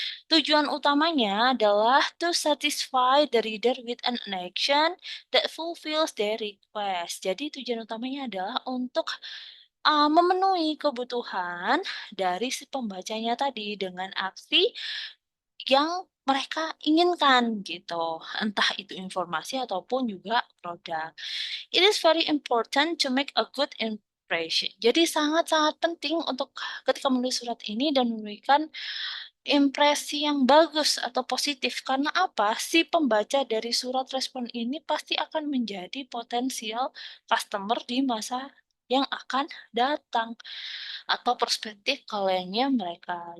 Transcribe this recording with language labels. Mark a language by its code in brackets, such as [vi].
[id] Tujuan utamanya adalah [en] to satisfy the reader with an action that fulfills their request. [id] Jadi tujuan utamanya adalah untuk memenuhi kebutuhan dari si pembacanya tadi dengan aksi yang mereka inginkan gitu. Entah itu informasi ataupun juga produk. [en] It is very important to make a good impression. [id] Jadi sangat-sangat penting untuk ketika menulis surat ini dan memberikan impresi yang bagus atau positif. Karena apa? Si pembaca dari surat respon ini pasti akan menjadi potensial customer di masa yang akan datang atau perspektif kliennya mereka.